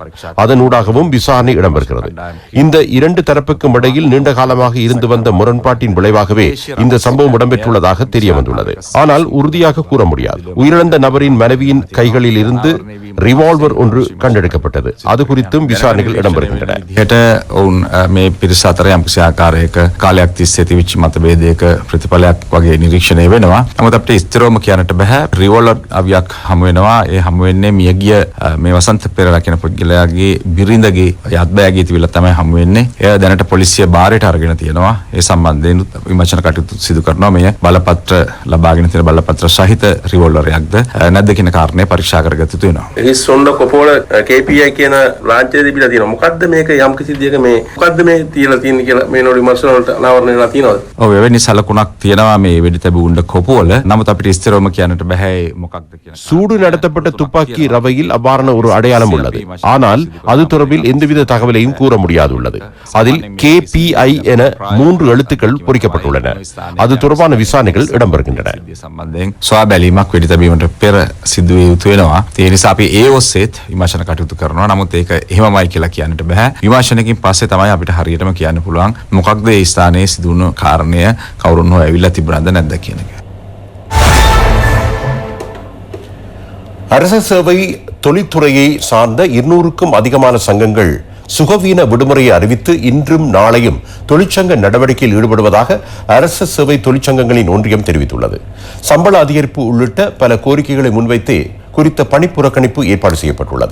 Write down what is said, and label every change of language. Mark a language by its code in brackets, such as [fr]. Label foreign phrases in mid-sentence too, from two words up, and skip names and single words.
[ta] அதன் ஊடாகவும் விசாரணை இடம்பெறுகிறது. இந்த இரண்டு தரப்புக்கும் இடையில் நீண்ட காலமாக இருந்து வந்த முரண்பாட்டின் விளைவாகவே இந்த சம்பவம் இடம்பெற்றுள்ளதாக தெரிய வந்துள்ளது. ஆனால் உறுதியாக கூற முடியாது. உயிரிழந்த நபரின் மனைவியின் கைகளில் இருந்து ரிவால்வர் ஒன்று கண்டெடுக்கப்பட்டது. அது குறித்தும் விசாரணைகள் இடம்பெறுகின்றன. [si] ඔවුන් මේ පිරිස අතර යම්කිසි ආකාරයක කාලයක් තිස්සේ තිබිච්ච මතභේදයක ප්‍රතිඵලයක් වගේ නිරීක්ෂණය වෙනවා. නමුත් අපිට ස්ථිරවම කියන්නට බෑ. රිවෝල්වර් අවියක් හමු වෙනවා. ඒ හමු වෙන්නේ මියගිය මේ වසන්ත පෙරේරා කියන පුද්ගලයාගේ බිරිඳගේ යත්බෑගේ තිබිලා තමයි හමු වෙන්නේ. එය දැනට පොලිසිය බාරයට අරගෙන තියෙනවා. ඒ සම්බන්ධයෙන් විමර්ශන කටයුතු සිදු කරනවා. මේ බලපත්‍ර ලබාගෙන තියෙන බලපත්‍ර සහිත රිවෝල්වරයක්ද නැද්ද කියන කාරණේ පරීක්ෂා කරගත යුතු වෙනවා. සොන්න කොපෝල KPI කියන රාජ්‍යය තිබිලා තියෙනවා. මොකද්ද මේක යම් කිසි දෙයක මේ මොකද්ද මේ තියලා තියෙන්නේ කියලා මේ නෝඩි විමර්ශන වලට අනාවරණය වෙලා තියෙනවද? ඔව් එවැනි සලකුණක් තියෙනවා මේ වෙඩි තැබුණ්ඩ කොපුවල. නමුත් අපිට ස්ථිරවම කියන්නට බෑ මොකක්ද කියන. [ta] சூடு நடத்தப்பட்ட துப்பாக்கி ரவையில் அவ்வாறான ஒரு அடையாளம் உள்ளது. ஆனால் அது தொடர்பில் எந்தவித தகவலையும் கூற முடியாதுள்ளது. அதில் KPI என 3 எழுத்துக்கள் பொறிக்கப்பட்டுள்ளன. அது தொடர்பான விசாரணைகள் இடம்பெறுகின்றன. [si] සම්බන්ධයෙන් සොයා බැලීමක් වෙඩි තැබීමට පෙර සිදු විය යුතු වෙනවා. ඒ නිසා අපි ඒ ඔස්සේත් විමර්ශන කටයුතු කරනවා. නමුත් ඒක එහෙමමයි කියලා කියන්නට බෑ. විමර්ශනකින් පස්සේ තමයි අපිට හරියටම කියන්න පුළුවන් මොකක්ද ඒ ස්ථානයේ සිදුවුණු කාරණය කවුරුන් හෝ ඇවිල්ලා තිබුණාද නැද්ද කියන එක. [ta] அரச சேவை தொழில்துறையை சார்ந்த 200க்கும் அதிகமான சங்கங்கள் சுகவீன விடுமுறையை அறிவித்து இன்றும் நாளையும் தொழிற்சங்க நடவடிக்கையில் ஈடுபடுவதாக அரச சேவை தொழிற்சங்கங்களின் ஒன்றியம் தெரிவித்துள்ளது. சம்பள அதிகரிப்பு உள்ளிட்ட பல கோரிக்கைகளை முன்வைத்து குறித்த பணி புறக்கணிப்பு ஏற்பாடு செய்யப்பட்டுள்ளது.